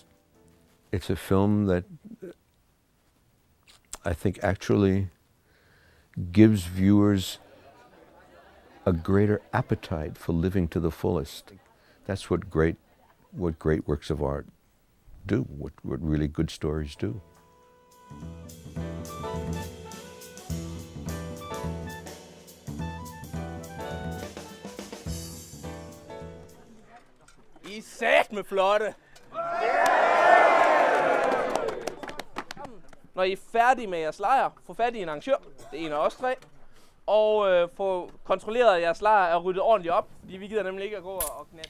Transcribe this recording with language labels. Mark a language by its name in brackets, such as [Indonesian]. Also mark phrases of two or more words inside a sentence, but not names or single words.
[English] It's a film that I think actually gives viewers a greater appetite for living to the fullest. That's what great works of art do, what really good stories do. [Danish] I er satme flotte! Når I er færdige med jeres lejr, få fat i en arrangør, det er en af os tre, og få kontrolleret, at jeres lejr er ryddet ordentligt op, fordi vi gider nemlig ikke at gå og knatte.